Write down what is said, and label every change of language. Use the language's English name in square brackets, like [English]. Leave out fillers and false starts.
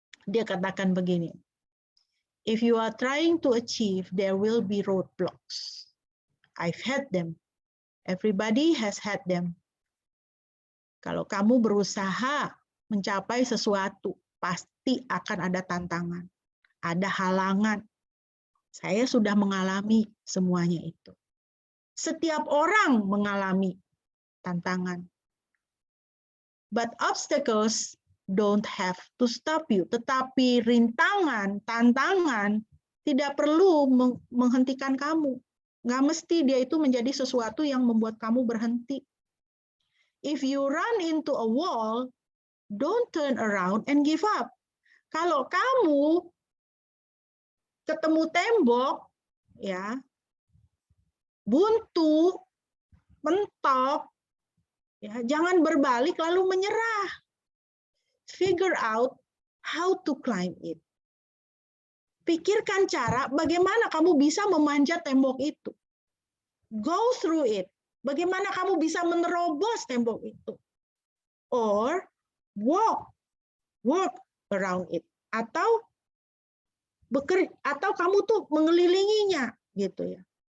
[Indonesian] Dia katakan begini, [English] if you are trying to achieve, there will be roadblocks. I've had them. Everybody has had them. [Indonesian] Kalau kamu berusaha mencapai sesuatu, pasti akan ada tantangan, ada halangan. Saya sudah mengalami semuanya itu. Setiap orang mengalami tantangan. [English] But obstacles don't have to stop you. [Indonesian] Tetapi rintangan, tantangan tidak perlu menghentikan kamu. Nggak mesti dia itu menjadi sesuatu yang membuat kamu berhenti. [English] If you run into a wall, don't turn around and give up. [Indonesian] Kalau kamu ketemu tembok, ya, buntu, mentok, ya, jangan berbalik lalu menyerah. [English] Figure out how to climb it. [Indonesian] Pikirkan cara bagaimana kamu bisa memanjat tembok itu. [English] Go through it. [Indonesian] Bagaimana kamu bisa menerobos tembok itu. [English] Or walk around it. [Indonesian] Atau kamu tuh mengelilinginya gitu ya.